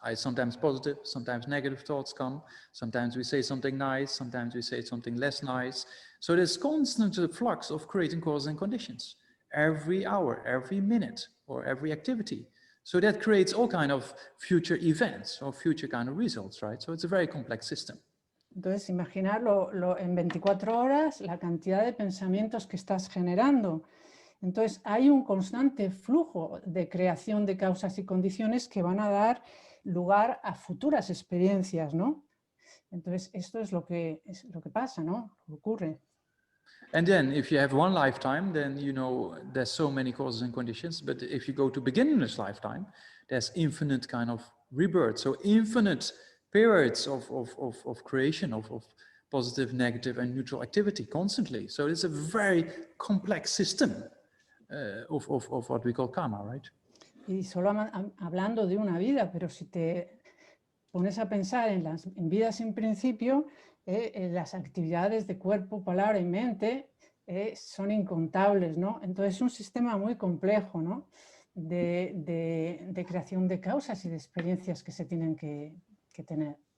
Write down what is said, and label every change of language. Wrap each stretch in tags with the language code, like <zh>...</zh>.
<en>Sometimes positive, sometimes negative thoughts come, sometimes we say something nice, sometimes we say something less nice. So there's constant flux of creating causes and conditions, every hour, every minute, or every activity. So that creates all kind of future events or future kind of results, right? So it's a very complex system.</en> <es>Entonces, imaginarlo en 24 horas, la cantidad de pensamientos que estás generando. Entonces, hay un constante flujo de creación de causas y condiciones que van a dar lugar a futuras experiencias, ¿no? Entonces, esto es lo que pasa, ¿no? Ocurre.</es> <en>And then if you have one lifetime, then, you know, there's so many causes and conditions. But if you go to beginningless lifetime, there's infinite kind of rebirth. So infinite periods of creation of positive, negative, and neutral activity constantly. So it's a very complex system of what we call karma, right?</en> <es>Y solo hablando de una vida, pero si te pones a pensar en vidas sin principio, las actividades de cuerpo, palabra y mente son incontables, ¿no? Entonces es un sistema muy complejo, ¿no? De creación de causas y de experiencias que se tienen que tener.</es>